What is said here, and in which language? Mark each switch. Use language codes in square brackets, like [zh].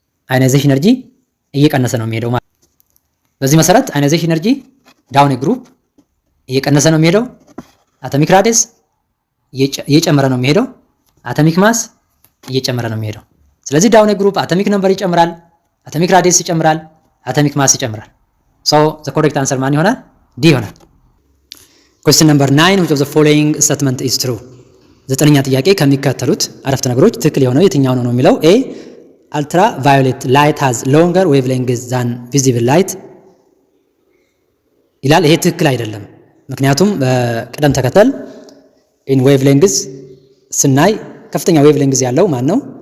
[am] አዮናይዜሽን ኤነርጂ እየቀነሰ ነው የሚሄደው። በዚህ መሰረት አዮናይዜሽን ኤነርጂ ዳውን ግሩፕ እየቀነሰ ነው የሚሄደው፣ አቶሚክ ራዲየስ እየጨመረ ነው የሚሄደው፣ አቶሚክ ማስ እየጨመረ ነው የሚሄደው። ስለዚህ ዳውን ግሩፕ አቶሚክ ነምበር ይጨምራል፣ አቶሚክ ራዲየስ ይጨምራል፣ አቶሚክ ማስ ይጨምራል። [en] ሶ ዘ ኮሬክት አንሰር [am] ማን ይሆናል? ዲ ይሆናል። [en] Question number 9 which of the following statement is true? [am] ዘጠነኛ ጥያቄ ከሚከተሉት አረፍተ ነገሮች ትክክል የሆነው የትኛው ነው የሚለው። ኤ አልትራ ቫዮሌት ላይት [en] has longer wavelength than visible light [am] ይላል። ይሄ ትክክል አይደለም። ምክንያቱም በቅደም ተከተል [en] in wavelength [am] ስናይ ከፍተኛ wavelength ያለው ማን ነው?